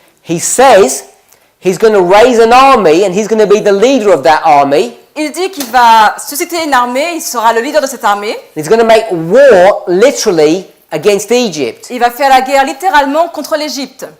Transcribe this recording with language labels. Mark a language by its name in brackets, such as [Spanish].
[English] He says he's going to raise an army and he's going to be the leader of that army. [French] Il dit qu'il va susciter une armée, il sera le leader de cette armée. [English] He's going to make war literally against Egypt. [French] Il va faire la guerre littéralement contre l'Égypte.